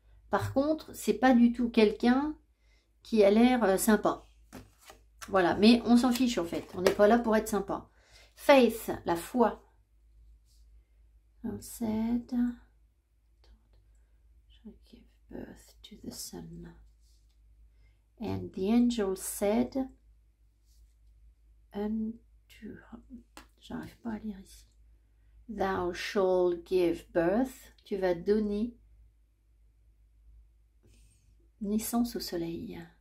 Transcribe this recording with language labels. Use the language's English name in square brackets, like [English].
[French] Par contre, c'est pas du tout quelqu'un qui a l'air sympa. Voilà, mais on s'en fiche en fait, on n'est pas là pour être sympa. Faith, la foi. [English] Said, shall give birth to the son. And the angel said unto, [French] j'arrive pas à lire ici. [English] Thou shalt give birth, [French] tu vas donner naissance au soleil.